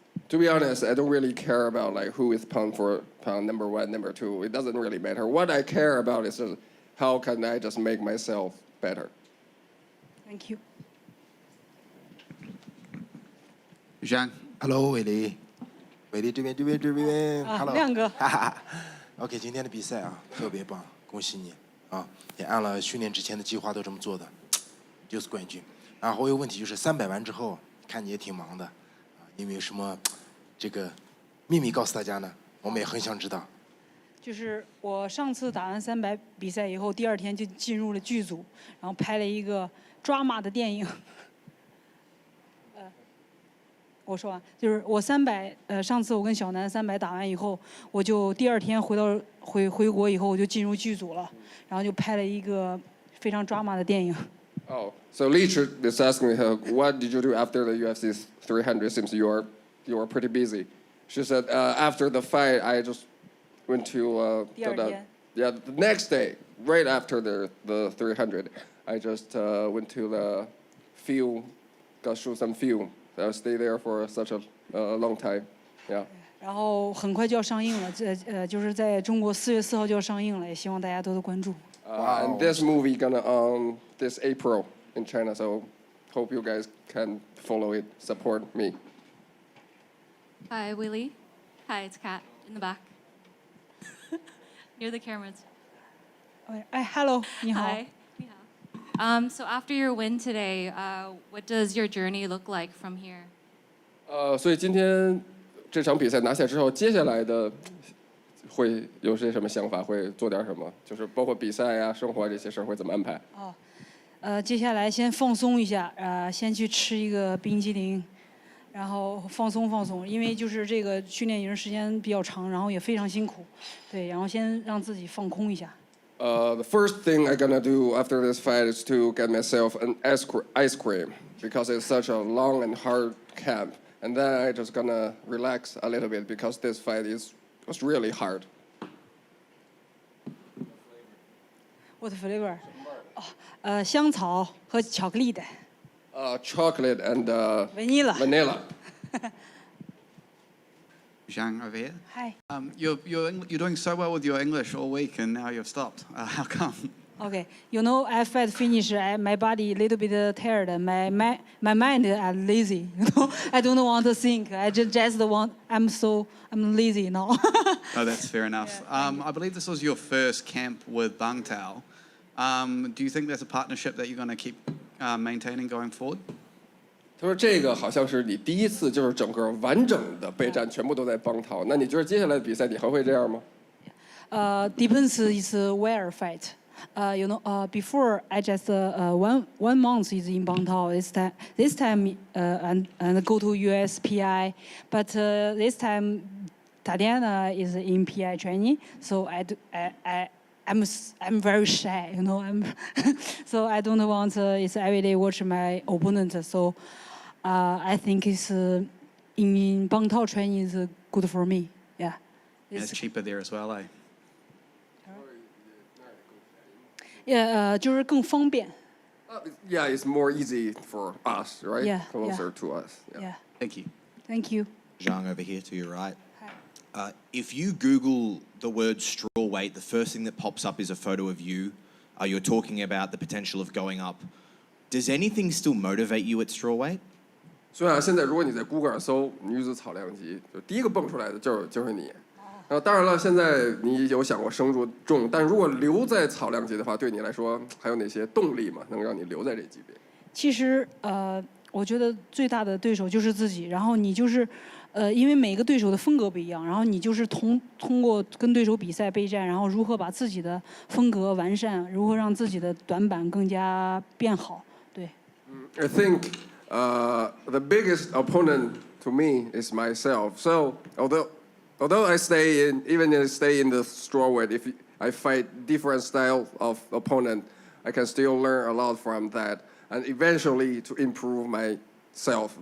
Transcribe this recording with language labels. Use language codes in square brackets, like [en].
[en] To be honest, I don't really care about like who is pound for pound #1, #2. It doesn't really matter. What I care about is how can I just make myself better? Thank you. [zh] Zhang，Hello， 伟丽这边，Hello，亮哥。 OK， 今天的比赛啊，特别棒，恭喜你啊！也按了训练之前的计划都这么做的，就是冠军。然后我有问题就是300完之后，看你也挺忙的，有没有什么这个秘密告诉大家呢？我们也很想知道。就是我上次打完300比赛以后，第2天就进入了剧组，然后拍了一个drama的电影。我说完，就是我300，上次我跟小南300打完以后，我就第2天回国以后，我就进入剧组了，然后就拍了一个非常drama的电影。 [en] Oh, so Lee is asking her, what did you do after the UFC 300? Seems you were pretty busy. She said, after the fight, I just went to the next day, right after the 300, I just went to the field, got shoot some film. I stayed there for such a long time, yeah. [zh] 然后很快就要上映了，就是在中国4月4号就要上映了，也希望大家多多关注。 [en] And this movie gonna on this April in China, so hope you guys can follow it, support me. Hi, Weili. Hi, it's Kat in the back. Near the cameras. Hello, [zh] 你好。 [en] Hi. So after your win today, what does your journey look like from here? [zh] 所以今天这场比赛拿下之后，接下来的会有些什么想法？会做点什么？就是包括比赛呀、生活这些事儿会怎么安排？接下来先放松一下，先去吃一个冰激凌，然后放松，因为就是这个训练营时间比较长，然后也非常辛苦，对，然后先让自己放空一下。 [en] The first thing I'm gonna do after this fight is to get myself an ice cream because it's such a long and hard camp, and then I just gonna relax a little bit because this fight was really hard. What flavor? [zh] 香草和巧克力的。 [en] Chocolate and vanilla. Zhang over here. Hi. You're doing so well with your English all week, and now you've stopped. How come? Okay, you know, I fight finish, my body a little bit tired, my mind is lazy. You know, I don't want to think. I just want. I'm lazy now. Oh, that's fair enough. I believe this was your first camp with Bang Tao. Do you think there's a partnership that you're going to keep maintaining going forward? [zh] 他说这个好像是你第一次，就是整个完整的备战全部都在帮涛。那你觉得接下来的比赛你还会这样吗 [en] ？Depends is where fight. You know, before I just 1 month is in Bang Tao. This time and go to USPI, but this time Tatiana is in PI training, so I'm very shy, you know. So I don't want it's every day watch my opponent. So I think it's in Bang Tao training is good for me. Yeah. And it's cheaper there as well, eh? [zh] Yeah, 就是更方便. [en] Yeah, it's more easy for us, right? Yeah, Closer yeah. to us. Yeah. Thank you. Thank you. Zhang over here to your right. If you Google the word straw weight, the first thing that pops up is a photo of you. You're talking about the potential of going up. Does anything still motivate you at straw weight? [zh] 所以啊，现在如果你在 Google 上搜女子草量级，就第一个蹦出来的就是你。然后当然了，现在你有想过升入重，但如果留在草量级的话，对你来说还有哪些动力嘛，能让你留在这级别？其实我觉得最大的对手就是自己，然后你就是因为每个对手的风格不一样，然后你就是通过跟对手比赛备战，然后如何把自己的风格完善，如何让自己的短板更加变好。对。 [en] I think the biggest opponent to me is myself. So although I stay in the straw weight, if I fight different style of opponent, I can still learn a lot from that, and eventually to improve myself.